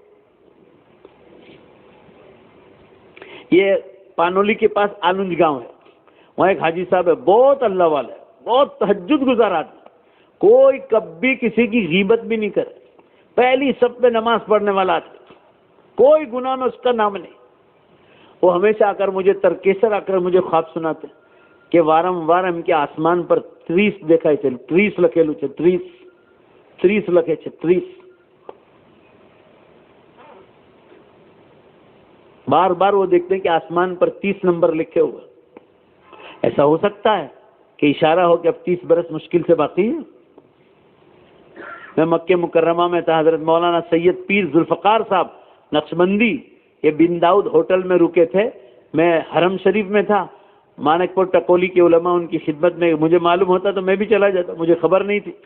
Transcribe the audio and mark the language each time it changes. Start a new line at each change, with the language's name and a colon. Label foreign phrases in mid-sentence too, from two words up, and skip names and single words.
Urdu: یہ پانولی کے پاس آنند گاؤں ہے, وہاں ایک حاجی صاحب ہے, بہت اللہ والا ہے, بہت تہجد گزار آدمی, کوئی کبھی کسی کی غیبت بھی نہیں کرے, پہلی صف پہ نماز پڑھنے والا آدمی, کوئی گناہ میں اس کا نام نہیں. وہ ہمیشہ آ کر مجھے ترکیسر آ کر مجھے خواب سناتے کہ وارم ہم کے آسمان پر 30 دیکھائے تھے, 30
Gujarati: લખેલું છે, 30 લખે છે,
Urdu: 30. بار بار وہ دیکھتے ہیں کہ آسمان پر 30 نمبر لکھے ہوئے. ایسا ہو سکتا ہے کہ اشارہ ہو کہ اب 30 برس مشکل سے باقی ہے. میں مکہ مکرمہ میں تھا, حضرت مولانا سید پیر ذوالفقار صاحب نقشبندی, یہ بن داؤد ہوٹل میں رکے تھے, میں حرم شریف میں تھا, مانک پور ٹکولی کے علماء ان کی خدمت میں, مجھے معلوم ہوتا تو میں بھی چلا جاتا, مجھے خبر نہیں تھی.